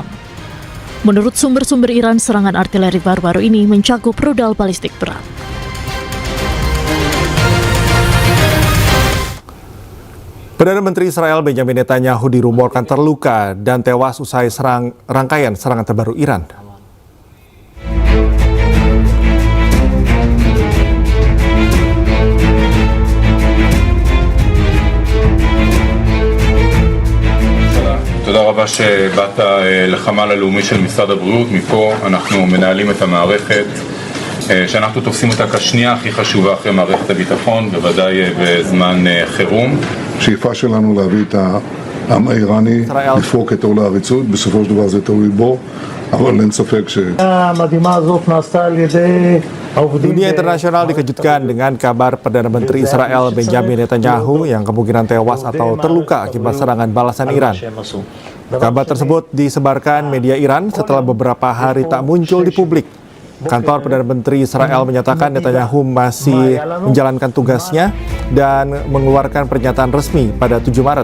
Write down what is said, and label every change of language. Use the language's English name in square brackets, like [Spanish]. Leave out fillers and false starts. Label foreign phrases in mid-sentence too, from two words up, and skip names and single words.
[Indonesian] Menurut sumber-sumber Iran, serangan artileri baru-baru ini mencakup rudal balistik berat. Perdana Menteri Israel Benjamin Netanyahu dirumorkan terluka dan tewas usai rangkaian serangan terbaru Iran. [Hebrew] תודה רבה שבאת לחמ"ל הלאומי של משרד הבריאות. מפה אנחנו מנהלים את המערכת שאנחנו תופסים אותה כשנייה הכי חשובה אחרי מערכת הביטחון, בוודאי בזמן חירום. השאיפה שלנו להביא את העם האיראני לפרוק את עול העריצות, בסופו של דבר זה תלוי בו, אבל אין ספק המדהימה הזאת נעשתה על ידי [Indonesian] Dunia internasional dikejutkan dengan kabar Perdana Menteri Israel Benjamin Netanyahu yang kemungkinan tewas atau terluka akibat serangan balasan Iran. Kabar tersebut disebarkan media Iran setelah beberapa hari tak muncul di publik. Kantor Perdana Menteri Israel menyatakan Netanyahu masih menjalankan tugasnya dan mengeluarkan pernyataan resmi pada 7 Maret.